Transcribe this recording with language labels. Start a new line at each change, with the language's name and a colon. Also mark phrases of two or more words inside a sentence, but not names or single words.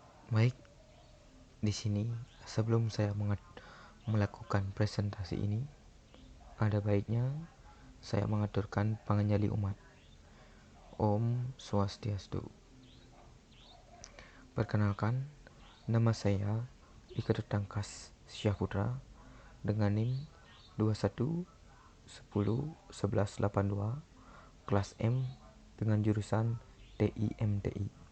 Indonesian: Baik, di sini sebelum saya melakukan presentasi ini, ada baiknya saya mengaturkan panganjali umat. Om Swastiastu. Perkenalkan, nama saya Ika Tangkas Syahputra dengan NIM 21101182 kelas M dengan jurusan TIMTI.